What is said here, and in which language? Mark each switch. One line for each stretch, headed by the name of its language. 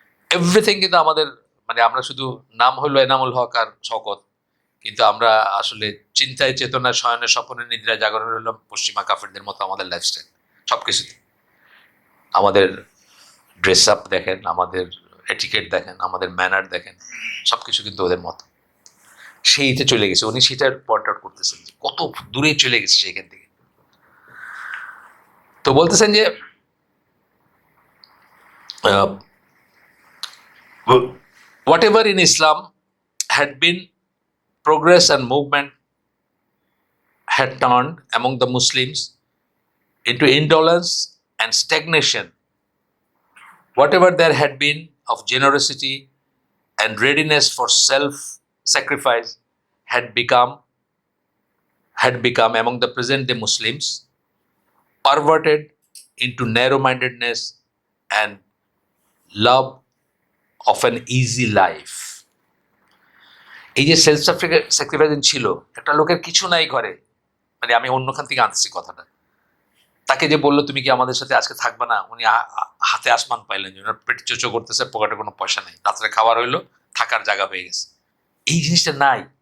Bangla: Everything কিন্তু আমাদের, মানে আমরা শুধু নাম হলো এনামুল হক আর শওকত, কিন্তু আমরা আসলে চিন্তায়, চেতনায়, শয়নে, স্বপ্নে, নিদ্রায়, জাগরণ হলাম পশ্চিমা কাফেরদের মতো আমাদের লাইফস্টাইল সবকিছুতে। আমাদের ড্রেস আপ দেখেন, আমাদের এটিকেট দেখেন, আমাদের ম্যানার দেখেন, সবকিছু কিন্তু ওদের মতো। সেইটা চলে গেছে, উনি সেটার পয়েন্ট আউট করতেছেন যে কত দূরে চলে গেছে সেখান থেকে। তো বলতেছেন যে
English: Whatever in Islam had been progress and movement had turned among the Muslims into indolence and stagnation. Whatever there had been of generosity and readiness for self-sacrifice had become among the present-day Muslims perverted into narrow-mindedness and love of an easy life.
Bangla: এই যে self sacrificing ছিল, একটা লোকের কিছু নাই ঘরে, মানে আমি অন্যখান থেকে আনতেছি কথাটা, তাকে যে বললো তুমি কি আমাদের সাথে আজকে থাকবে না, উনি হাতে আসমান পাইলেন যে ওনার পেট চোচো করতেছে, পকেটে কোনো পয়সা নেই, রাত্রে খাবার হইলো, থাকার জায়গা হয়ে গেছে। এই জিনিসটা নাই।